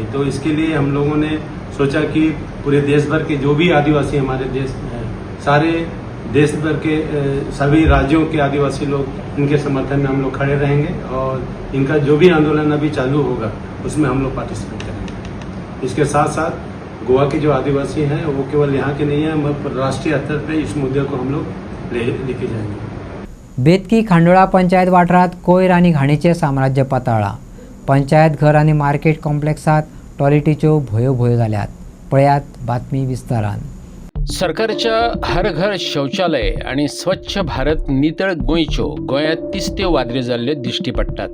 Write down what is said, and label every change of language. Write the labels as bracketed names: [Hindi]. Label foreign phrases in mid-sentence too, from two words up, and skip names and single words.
[Hindi] तो इसके लिए हम लोगों ने सोचा कि पूरे देश भर के जो भी आदिवासी हमारे देश में हैं, सारे देश भर के सभी राज्यों के आदिवासी लोग इनके समर्थन में हम लोग खड़े रहेंगे और इनका जो भी आंदोलन अभी चालू होगा उसमें हम लोग पार्टिसिपेट करेंगे. इसके साथ साथ गोवा के जो आदिवासी हैं वो केवल यहाँ के नहीं हैं, राष्ट्रीय स्तर पे इस मुद्दे को हम लोग लेके जाएंगे. [Konkani] बेतकी खांडोळा पंचायत वाठारात कोयर आणि घाणीचे साम्राज्य पाताळा. पंचायत घर आणि [English] market complexात [Konkani] टॉयलेटीच्यो भोयो जाल्यात. पळयात बातमी विस्तारान. सरकारच्या हर घर शौचालय आणि स्वच्छ भारत नितळ गोंयच्यो गोंयांत तिस्त्यो वादऱ्यो जाल्ल्यो दिश्टी पडटात.